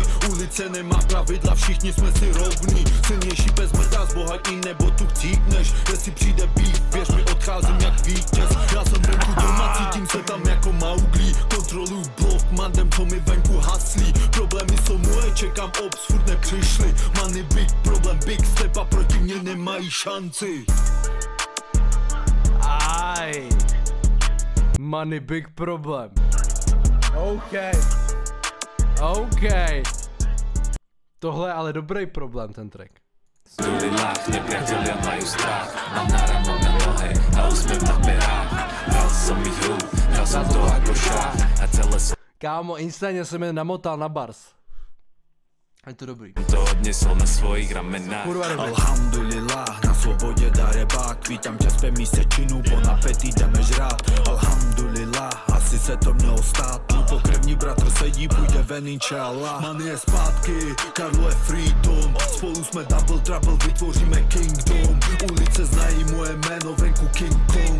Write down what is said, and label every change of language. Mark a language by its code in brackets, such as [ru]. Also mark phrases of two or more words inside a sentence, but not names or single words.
[cs] Ulice nemá pravidla, všichni jsme si rovní. Silnější pes mrdá zbohatí, nebo tu chcípneš. Jestli přijde býv, věř mi, odcházím jak vítěz. Já jsem venku doma, cítím se tam jako Mowgli. Kontroluj blok, mandem, co mi venku haslí. Problémy jsou moje, čekám ops, furt nepřišli. [en] Money big problem, big step [cs] a proti mě nemají šanci. Aj. [en] Money big problem. [cs] OK. Tohle je ale dobrý problém, ten track. [sk] Dulilách, nepriatelia majú strach. Mám náramok na nohe a úsmev na perách. Hral som ich hru, hral som to ako šach. A celé som [cs] Kámo, instantně jsem je namotal na bars. Je to dobrý. [sk] to odnesol na svojich ramenách. [cs] Kurva dobrý. Alhamdulillah, na svobodě darebák. Vítám tě zpět místě činu, po napetý jdeme žrát. Alhamdulillah, asi se to mělo stát. Můj pokrevní bratr sedí, půjde ven, inšallah. Man je zpátky, Karlo je freedom. Spolu jsme [en] double trouble, [cs] vytvoříme kingdom. Ulice znají moje jméno, venku King Kong.